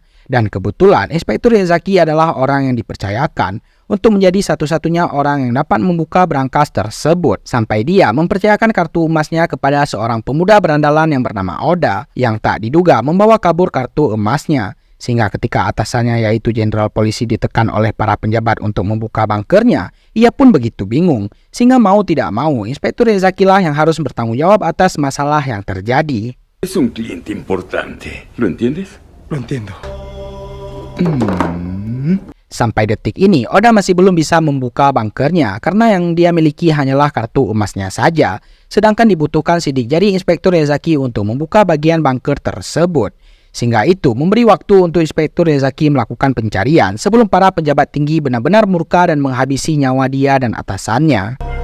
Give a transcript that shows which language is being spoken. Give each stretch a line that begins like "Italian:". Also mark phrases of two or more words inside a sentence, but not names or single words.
Indonesian: Dan kebetulan Inspektur Yazaki adalah orang yang dipercayakan untuk menjadi satu-satunya orang yang dapat membuka brankas tersebut, sampai dia mempercayakan kartu emasnya kepada seorang pemuda berandalan yang bernama Oda, yang tak diduga membawa kabur kartu emasnya. Sehingga ketika atasannya yaitu Jenderal Polisi ditekan oleh para penjabat untuk membuka bunkernya, ia pun begitu bingung. Sehingga mau tidak mau, Inspektur Yazaki lah yang harus bertanggung jawab atas masalah yang terjadi.
Spanish: Es un cliente importante, ¿lo entiendes? Lo entiendo.
Indonesian: Sampai detik ini, Oda masih belum bisa membuka bunkernya karena yang dia miliki hanyalah kartu emasnya saja. Sedangkan dibutuhkan sidik jari Inspektur Yazaki untuk membuka bagian bunker tersebut. Sehingga itu memberi waktu untuk Inspektur Yazaki melakukan pencarian sebelum para pejabat tinggi benar-benar murka dan menghabisi nyawa dia dan atasannya.